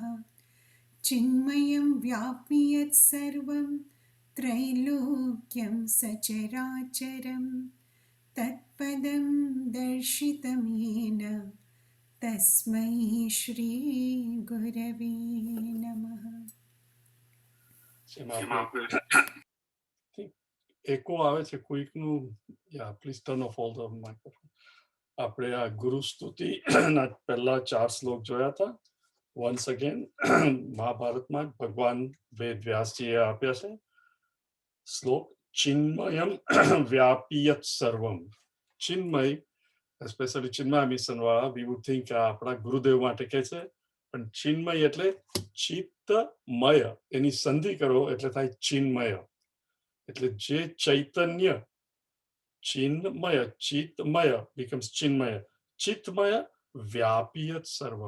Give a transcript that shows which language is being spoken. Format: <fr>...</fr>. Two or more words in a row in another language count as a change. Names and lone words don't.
<sa>चिन्मयं व्यापि यत्सर्वं त्रैलोक्यं सचराचरं तत्पदं दर्शितं येन तस्मै श्रीगुरवे नमः।</sa> <gu>Echo આવે છે કોઈકનું.</gu> <en>Yeah, please turn off all the microphone.</en> <gu>આપણે આ ગુરુ સ્તુતિ ના પહેલા 4 શ્લોક જોયા હતા.</gu> <en>Once again,</en> <gu>મહાભારતમાં ભગવાન વેદ વ્યાસજીએ આપ્યા છે શ્લોક.</gu> <sa>ચિન્મયમ વ્યાપિયત સર્વમ.</sa> <gu>ચિન્મય, especially ચિન્મય મિશન વાળા,</gu> <en>we would think</en> <gu>આપણા ગુરુદેવ માટે કે છે, પણ ચિન્મય એટલે ચિત્તમય. એની સંધિ કરો એટલે થાય ચિન્મય. એટલે જે ચૈતન્ય, ચિન્મય, ચિત્તમય becomes ચિન્મય.</gu> <sa>ચિત્તમય વ્યાપિયત સર્વમ.</sa>